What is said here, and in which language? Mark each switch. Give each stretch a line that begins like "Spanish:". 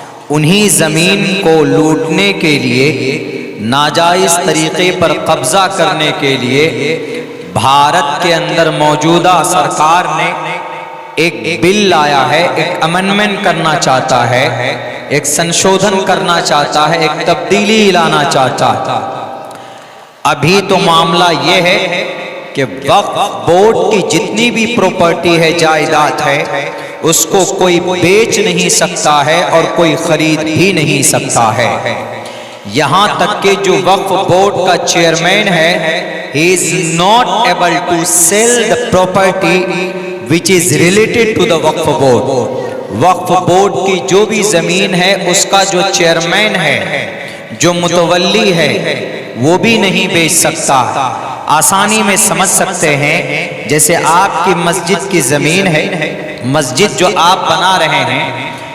Hindi: उन्हीं ज़मीन को लूटने के लिए, नाजायज़ तरीक़े पर कब्ज़ा करने के लिए भारत के अंदर मौजूदा सरकार ने एक बिल लाया है, एक अमेंडमेंट करना चाहता है, एक संशोधन करना चाहता है, एक तब्दीली लाना चाहता है। अभी तो मामला ये है कि वक्फ बोर्ड की जितनी भी प्रॉपर्टी है, जायदाद है, उसको कोई बेच नहीं सकता है और कोई खरीद भी नहीं सकता है। यहाँ तक कि जो वक्फ बोर्ड का चेयरमैन है,
English: he is not able to sell the property which is related to the Waqf board.
Hindi: Waqf board की जो भी ज़मीन है उसका जो चेयरमैन है, जो मुतवल्ली है, वो भी नहीं बेच सकता। आसानी में समझ सकते हैं, जैसे आपकी मस्जिद की ज़मीन है, मस्जिद जो आप बना रहे हैं,